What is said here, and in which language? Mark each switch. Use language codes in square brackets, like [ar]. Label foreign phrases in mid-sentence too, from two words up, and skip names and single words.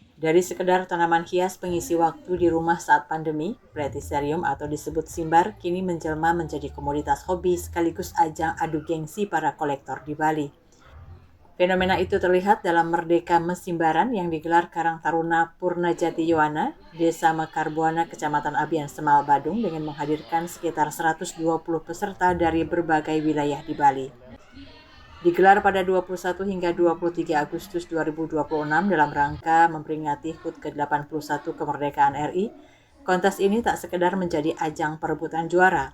[id] Dari sekedar tanaman hias pengisi waktu di rumah saat pandemi, Platycerium atau disebut simbar kini menjelma menjadi komoditas hobi sekaligus ajang adu gengsi para kolektor di Bali. Fenomena itu terlihat dalam Merdeka Mesimbaran yang digelar Karang Taruna Purnajati Yowana, Desa Mekar Buana, Kecamatan Abian Semal, Badung dengan menghadirkan sekitar 120 peserta dari berbagai wilayah di Bali. Digelar pada 21 hingga 23 Agustus 2026 dalam rangka memperingati HUT ke-81 kemerdekaan RI, kontes ini tak sekedar menjadi ajang perebutan juara.